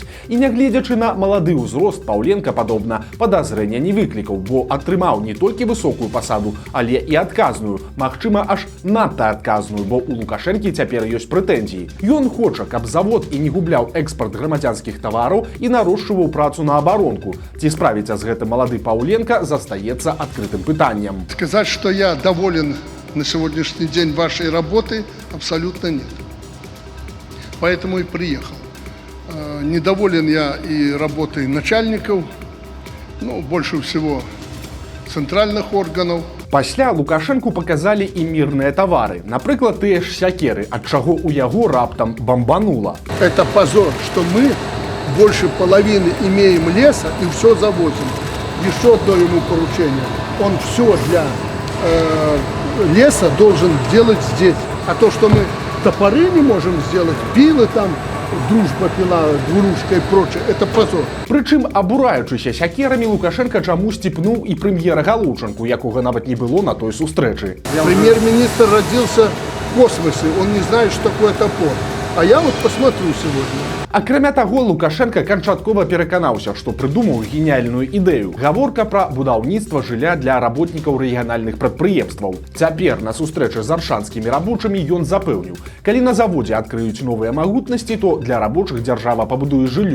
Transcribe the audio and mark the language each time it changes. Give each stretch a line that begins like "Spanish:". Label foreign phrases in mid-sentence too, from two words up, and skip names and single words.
Belarusian: І нягледзячы на малады ўзрост, Паўленка, падобна, падазрэння не выклікаў, бо атрымаў не толькі высокую пасаду, але і адказную, магчыма, аж надта адказную, бо у Лукашэнкі цяпер ёсць прэтэнзіі. Ён хоча, каб завод і не губляў экспарт грамадзянскіх тавараў і нарошчваў працу на абаронку. Ці справіцца з гэтым малады Паўленка, застаецца адкрытым пытанням.
Russian: Сказать, что я доволен на сегодняшний день вашей работы, абсолютно нет. Поэтому и приехал. Недоволен я и работой начальников, больше всего центральных органов.
Belarusian: Пасля Лукашэнку паказалі і мірныя тавары. Напрыклад, тыя ж сякеры, ад чаго ў яго раптам бамбанула.
Russian: Это позор, что мы больше половины имеем леса и все завозим. Еще одно ему поручение. Он все для леса должен делать здесь. А то, что мы топоры не можем сделать, пилы там, дружба пила, двуручка и прочее, это позор.
Belarusian: Прычым, абураючыся сякерамі, Лукашенка чамусьці пнуў і прэм'ера Галушанку, якога нават не было на той сустрэчы.
Russian: Премьер-министр родился в космосе, он не знает, что такое топор. А я вот посмотрю сегодня.
Belarusian: Акрамя таго, Лукашенка канчаткова пераканаўся, што прыдумаў геніяльную ідэю. Гаворка пра будаўніцтва жылля для работнікаў рэгіянальных прадпрыемстваў. Цяпер на сустрэчы з аршанскімі рабочымі ён запэўніў: калі на заводзе адкрыюць новыя магутнасці, то для рабочых дзяржава пабудуе жыллё.